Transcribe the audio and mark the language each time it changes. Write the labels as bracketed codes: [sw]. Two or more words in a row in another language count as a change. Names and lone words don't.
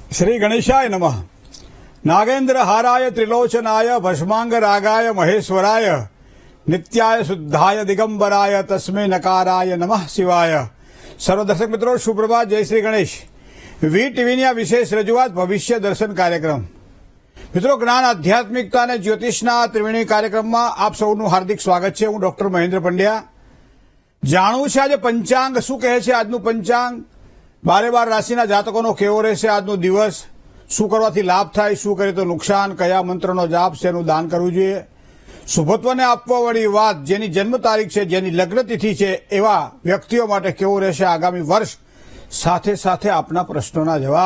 [sa] श्री गणेशाय नमः। नागेन्द्र हाराय त्रिलोचनाय भस्मांग रागाय महेश्वराय नित्याय शुद्धाय दिगंबराय तस्मै नकाराय नमः शिवाय। [hi] सर्व दर्शक मित्रों सुप्रभात, जय श्री गणेश। [gu] વી ટીવીની આ વિશેષ રજૂઆત ભવિષ્ય દર્શન કાર્યક્રમ। મિત્રો, જ્ઞાન આધ્યાત્મિકતા અને જ્યોતિષના ત્રિવેણી કાર્યક્રમમાં આપ સૌનું હાર્દિક સ્વાગત છે। હું ડોક્ટર મહેન્દ્ર પંડ્યા। જાણવું છે આજે પંચાંગ શું કહે છે। આજનું પંચાંગ 12 રાશિના જાતકોનો કેવો રહેશે આજનો દિવસ, શું કરવાથી લાભ થાય, શું કરે તો નુકસાન, કયા મંત્રનો જાપ છે, એનું દાન કરવું જોઈએ, શુભત્વને આપવાવાળી વાત, જેની જન્મ તારીખ છે, જેની લગ્ન તિથિ છે, એવા વ્યક્તિઓ માટે કેવો રહેશે આગામી વર્ષ, સાથે સાથે આપના પ્રશ્નોના જવાબ।